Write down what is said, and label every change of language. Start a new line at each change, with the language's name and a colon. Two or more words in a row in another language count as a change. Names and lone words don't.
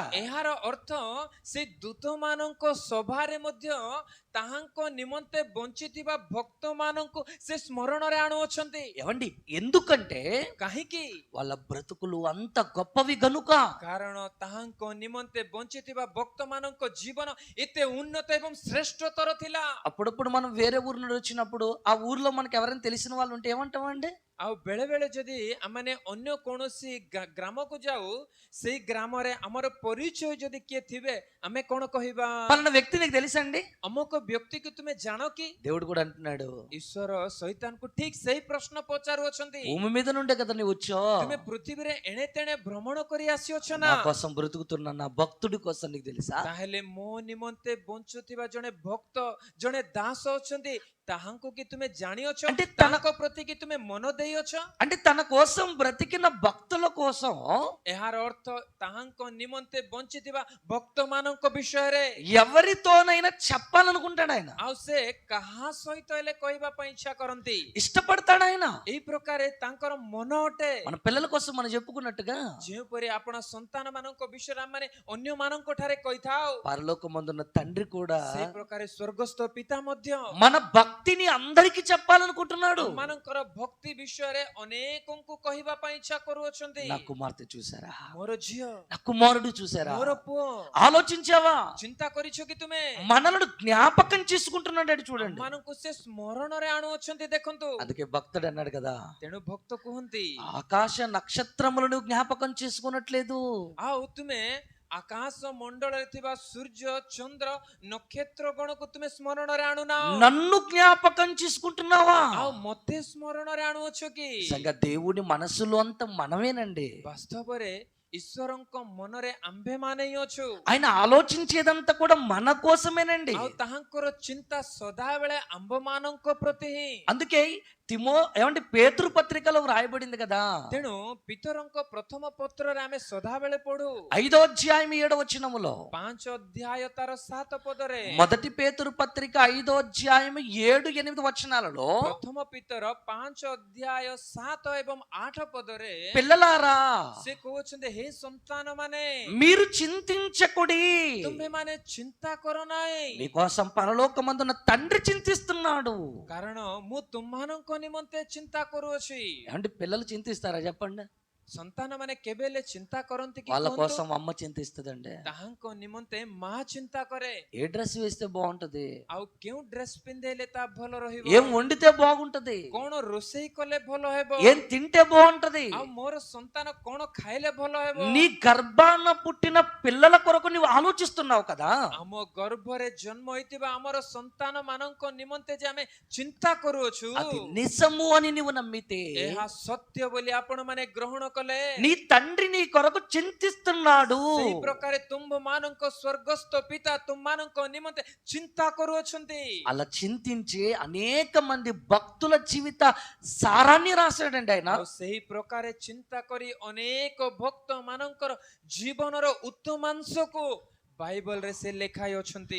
Odia: ଏହାର ଅର୍ଥ ସେ ଦୂତ ମାନଙ୍କ ସଭାରେ ମଧ୍ୟ ତାହାଙ୍କ ନିମନ୍ତେ ବଞ୍ଚିଥିବା ଭକ୍ତ ମାନଙ୍କୁ ସେ ସ୍ମରଣରେ ଆଣୁଅଛନ୍ତି।
Telugu: ఏమండి, ఎందుకంటే
Odia: କାହିଁକି?
Telugu: వాళ్ళ బ్రతుకులు అంత గొప్పవి గనుక.
Odia: କାରଣ ତାହାଙ୍କ ନିମନ୍ତେ ବଞ୍ଚିଥିବା ଭକ୍ତ ମାନଙ୍କ ଜୀବନ ଏତେ ଉନ୍ନତ ଏବଂ ଶ୍ରେଷ୍ଠତର ଥିଲା।
Telugu: అప్పుడప్పుడు మనం వేరే ఊరు నుండి వచ్చినప్పుడు ఆ ఊర్లో మనకి ఎవరైనా తెలిసిన వాళ్ళు ఉంటే ఏమంటామండి?
Odia: ଆଉ ବେଳେ ବେଳେ ଯଦି ଆମେ ଅନ୍ୟ କୌଣସି ଗ୍ରାମକୁ ଯାଉ ସେଇ ଗ୍ରାମରେ ଆମର ପରିଚୟ ଯଦି କିଏ ଥିବେ ଆମେ କଣ କହିବା?
Telugu: పలానా వ్యక్తి నీకు తెలుసా అండి?
Odia: ଅମୁକ ବ୍ୟକ୍ତିକୁ ତୁମେ ଜାଣ କି?
Telugu: దేవుడు కూడా అంటున్నాడు,
Odia: ଈଶ୍ୱର ଶୈତାନକୁ ଠିକ ସେଇ ପ୍ରଶ୍ନ ପଚାରୁଅଛନ୍ତି।
Telugu: భూమి మీద నుండే కదా నువ్వు వచ్చావు,
Odia: ତୁମେ ପୃଥିବୀରେ ଏଣେ ତେଣେ ଭ୍ରମଣ କରି ଆସିଅଛ
Telugu: నా
Odia: ନା?
Telugu: కోసం బ్రతుకుతున్న నా భక్తుడి కోసం నీకు తెలుసా?
Odia: ତାହେଲେ ମୋ ନିମନ୍ତେ ବଞ୍ଚୁଥିବା ଜଣେ ଭକ୍ତ ଜଣେ ଦାସ ଅଛନ୍ତି, ତାହାଙ୍କୁ କି ତୁମେ ଜାଣିଅଛ?
Telugu: అంటే
Odia: ତାଙ୍କ ପ୍ରତି କି ତୁମେ ମନ ଦେଇଅଛ?
Telugu: అంటే తన కోసం బ్రతికిన భక్తుల కోసం
Odia: ଏହାର ଅର୍ଥ ତାହାଙ୍କ ନିମନ୍ତେ ବଞ୍ଚିଥିବା ଭକ୍ତ ମାନଙ୍କ ବିଷୟରେ
Telugu: ఎవరితోనైనా చెప్పాలనుకుంటాడు ఆయన,
Odia: ଆଉ ସେ କାହା ସହିତ ହେଲେ କହିବା ପାଇଁ ଇଚ୍ଛା କରନ୍ତି।
Telugu: ఇష్టపడతాడు ఆయన।
Odia: ଏଇ ପ୍ରକାରେ ତାଙ୍କର ମନ ଅଟେ।
Telugu: మన పిల్లల కోసం మనం చెప్పుకున్నట్టుగా
Odia: ଯେଉଁପରି ଆପଣ ସନ୍ତାନ ମାନଙ୍କ ବିଷୟରେ ଆମେ ଅନ୍ୟ ମାନଙ୍କ ଠାରେ କହିଥାଉ,
Telugu: పరలోకమందున్న తండ్రి కూడా
Odia: ସେଇ ପ୍ରକାରେ ସ୍ୱର୍ଗସ୍ଥ ପିତା ମଧ୍ୟ
Telugu: మన భక్తిని అందరికీ చెప్పాలనుకుంటున్నాడు।
Odia: ମାନଙ୍କର ଭକ୍ତି ବିଷୟରେ ଅନେକଙ୍କୁ କହିବା ପାଇଁ ଇଚ୍ଛା କରୁଅଛନ୍ତି।
Telugu: నా కుమార్తె చూసారా,
Odia: ମୋର ଝିଅ,
Telugu: నా కుమారుడు చూసారా,
Odia: ମୋର ପୁଅ,
Telugu: ఆలోచించావా?
Odia: ଚିନ୍ତା କରିଛ କି ତୁମେ?
Telugu: మనలను జ్ఞాపకం చేసుకుంటున్నాడు చూడండి।
Odia: ମାନଙ୍କୁ ସେ ସ୍ମରଣରେ ଆଣୁଅଛନ୍ତି, ଦେଖନ୍ତୁ।
Telugu: అందుకే భక్తుడు అన్నాడు కదా,
Odia: ତେଣୁ ଭକ୍ତ କୁହନ୍ତି,
Telugu: ఆకాశ నక్షత్రములను జ్ఞాపకం చేసుకున్నట్లేదు,
Odia: ଆଉ ତୁମେ ଆକାଶ ମଣ୍ଡଳରେ ଥିବା ସୂର୍ଯ୍ୟ, ଚନ୍ଦ୍ର, ନକ୍ଷତ୍ର ଗଣକୁ ତୁମେ ସ୍ମରଣରେ ଆଣୁନା,
Telugu: నన్ను జ్ఞాపకం చేసుకుంటున్నావా?
Odia: ଆଉ ମତେ ସ୍ମରଣରେ ଆଣୁଅଛ କି?
Telugu: నిజంగా దేవుని మనసులో అంత మనమేనండి।
Odia: ବାସ୍ତବରେ ଈଶ୍ୱରଙ୍କ ମନରେ ଆମ୍ଭେମାନେ ହିଁ ଅଛୁ।
Telugu: ఆయన ఆలోచించేదంతా కూడా మన కోసమేనండి।
Odia: ଆଉ ତାହାଙ୍କର ଚିନ୍ତା ସଦାବେଳେ ଆମ୍ଭମାନଙ୍କ ପ୍ରତି ହିଁ।
Telugu: అందుకే ఏమంటే పేతురు పత్రికలో వ్రాయబడింది కదా,
Odia: ତେଣୁ ପିତରଙ୍କ ପ୍ରଥମ ପତ୍ରରେ ଆମେ ସଦାବେଳେ ପଢୁ
Telugu: 5వ అధ్యాయం 7వ వచనములో,
Odia: 5 ଅଧ୍ୟାୟ ତାର 7 ପଦରେ,
Telugu: మొదటి పేతురు పత్రిక 5వ అధ్యాయం 7, 8 వచనాలలో,
Odia: ପ୍ରଥମ ପିତର 5 ଅଧ୍ୟାୟ 7 ଏବଂ 8 ପଦରେ
Telugu: పిల్లలారా
Odia: ସେ କହୁଛନ୍ତି, ହେ ସନ୍ତାନ ମାନେ,
Telugu: మీరు చింతించకుడి,
Odia: ତୁମ୍ଭେମାନେ ଚିନ୍ତା କର ନାହିଁ,
Telugu: మీకోసం పరలోకమందున్న తండ్రి చింతిస్తున్నాడు।
Odia: କାରଣ ମୁଁ ତୁମମାନଙ୍କ ନିମନ୍ତେ ଚିନ୍ତା କରୁଅଛି।
Telugu: అంటే పిల్లలు చింతిస్తారా చెప్పండి?
Odia: ସନ୍ତାନ ମାନେ କେବେ ହେଲେ ଚିନ୍ତା କରନ୍ତି କି?
Telugu: వాళ్ళ
Odia: କୁହନ୍ତୁ?
Telugu: కోసం అమ్మ చింతిస్తుందండి।
Odia: ତାହାଙ୍କ ନିମନ୍ତେ ମା ଚିନ୍ତା କରେ।
Telugu: ఏ డ్రెస్ వేస్తే బాగుంటది,
Odia: ଆଉ କେଉଁ ଡ୍ରେସ ପିନ୍ଧେଇଲେ ତା ଭଲ ରହିବ,
Telugu: ఏం వండితే బాగుంటది,
Odia: କଣ ରୋଷେଇ କଲେ ଭଲ ହେବ,
Telugu: ఏం తింటే బాగుంటది,
Odia: ଆଉ ମୋର ସନ୍ତାନ କଣ ଖାଇଲେ ଭଲ ହେବ।
Telugu: నీ గర్భాన పుట్టిన పిల్లల కొరకు నువ్వు ఆలోచిస్తున్నావు కదా,
Odia: ଆମ ଗର୍ଭରେ ଜନ୍ମ ହୋଇଥିବା ଆମର ସନ୍ତାନ ମାନଙ୍କ ନିମନ୍ତେ ଯେ ଆମେ ଚିନ୍ତା କରୁଅଛୁ,
Telugu: అది నిజము అని నువ్వు నమ్మితే,
Odia: ଏହା ସତ୍ୟ ବୋଲି ଆପଣ ମାନେ ଗ୍ରହଣ କଲେ,
Telugu: నీ తండ్రి నీ కొరకు చింతిస్తున్నాడు।
Odia: ସେଇ ପ୍ରକାରେ ତୁମ୍ଭ ମାନଙ୍କ ସ୍ୱର୍ଗସ୍ଥ ପିତା ତୁମମାନଙ୍କ ନିମନ୍ତେ ଚିନ୍ତା କରୁଅଛନ୍ତି।
Telugu: అలా చింతించి అనేక మంది భక్తుల జీవిత సారాన్ని రాశాడండి ఆయన।
Odia: ଆଉ ସେହି ପ୍ରକାରେ ଚିନ୍ତା କରି ଅନେକ ଭକ୍ତ ମାନଙ୍କର ଜୀବନର ଉତ୍ତମାଂଶକୁ ବାଇବଲରେ ସେ ଲେଖାଇ ଅଛନ୍ତି।